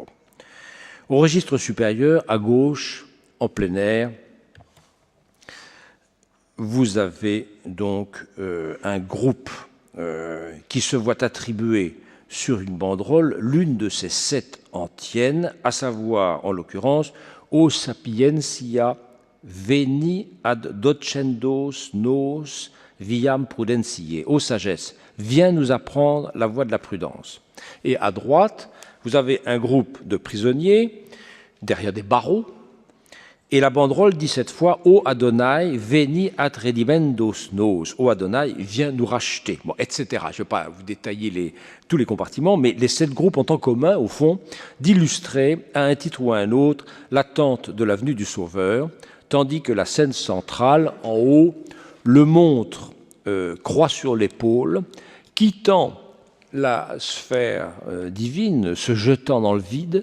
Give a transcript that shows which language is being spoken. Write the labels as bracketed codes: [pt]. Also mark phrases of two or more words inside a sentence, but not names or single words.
[fr] Au registre supérieur, à gauche, en plein air, vous avez donc un groupe qui se voit attribuer sur une banderole l'une de ces 7 antiennes, à savoir, en l'occurrence, [la] O sapientia veni ad docendos nos viam prudentiae, [fr] ô sagesse, viens nous apprendre la voie de la prudence. Et à droite, vous avez un groupe de prisonniers, derrière des barreaux, et la banderole dit cette fois, ô Adonai, [la] veni ad redimendos nos, [fr] ô Adonai, viens nous racheter, bon, etc. Je ne vais pas vous détailler tous les compartiments, mais les 7 groupes ont en commun, au fond, d'illustrer, à un titre ou à un autre, l'attente de la venue du Sauveur, tandis que la scène centrale, en haut, le montre, croix sur l'épaule, quittant la sphère divine, se jetant dans le vide.